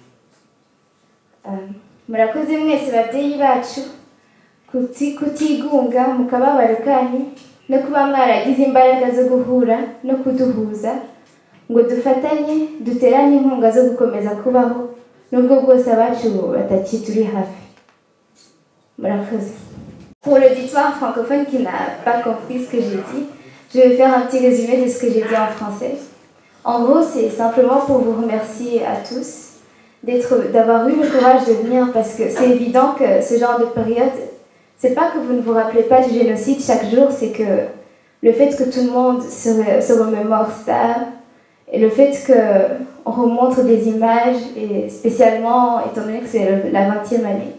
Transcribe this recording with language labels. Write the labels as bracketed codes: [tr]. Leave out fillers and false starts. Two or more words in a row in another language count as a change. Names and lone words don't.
[rw] Murakoze mwese babyeyi bacu kutigunga mu kababaro kanyu no kuba mwaragize imbaraga zo guhura no kuduhuza ngo dufatanye duterane inkunga zo gukomeza kubaho nubwo bwose abacu batakituri hafi. Murakoze. [fr] Pour l'auditoire francophone qui n'a pas compris ce que j'ai dit, je vais faire un petit résumé de ce que j'ai dit en français. En gros, c'est simplement pour vous remercier à tous d'avoir eu le courage de venir, parce que c'est évident que ce genre de période, c'est pas que vous ne vous rappelez pas du génocide chaque jour, c'est que le fait que tout le monde se remémore ça, et le fait qu'on remontre des images, et spécialement étant donné que c'est la 20e année.